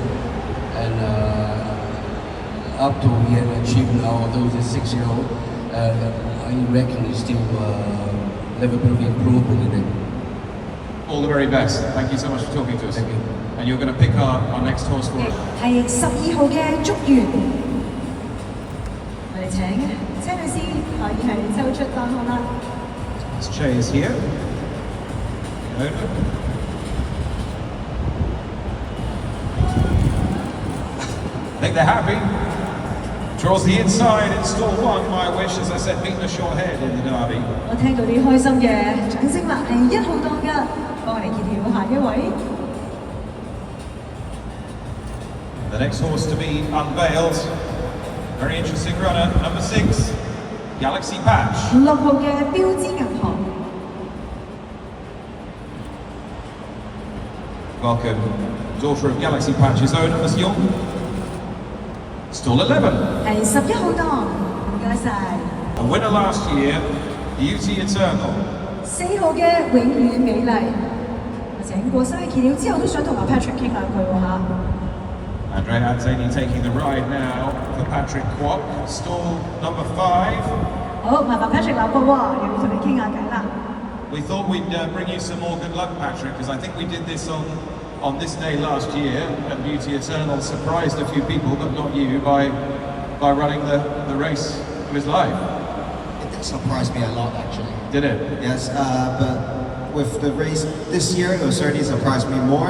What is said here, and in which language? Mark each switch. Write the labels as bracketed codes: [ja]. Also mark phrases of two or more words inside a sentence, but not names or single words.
[en] And up to he had achieved now, although he's a 6-year-old, I reckon he's still have a bit of improvement in it. All the very best. Thank you so much for talking to us. Thank you. And you're going to pick our next horse for us. [yue] 係12號嘅祝願，我哋請車女士可以係抽出檔號啦。 [en] This chair is here. I think they're happy. Draws the inside in stall 1, My Wish, as I said, beating a short head in the derby. [yue] 我聽到啲開心嘅掌聲啦，係1號檔㗎，幫我哋揭曉下一位。 [en] The next horse to be unveiled, very interesting runner, number 6, Galaxy Patch. [yue] 6 號嘅標誌銀行。 [en] Welcome, daughter of Galaxy Patch's own Monsieur. Stall 11. [yue] 係11號檔，唔該晒。 [en] A winner last year, Beauty Eternal. [yue] 4 號嘅永遠美麗，我請過晒揭曉之後都想同阿 Patrick 傾兩句喎嚇。 [en] Andre Anzani taking the ride now for Patrick Kwok, stall number 5. [yue] 好，麻煩 Patrick 留步喎，又要同你傾下偈啦。 [en] We thought we'd bring you some more good luck, Patrick, because I think we did this on this day last year, and Beauty Eternal surprised a few people, but not you, by running the race of his life. It did surprise me a lot, actually. Did it? Yes, but with the race this year, it will certainly surprise me more.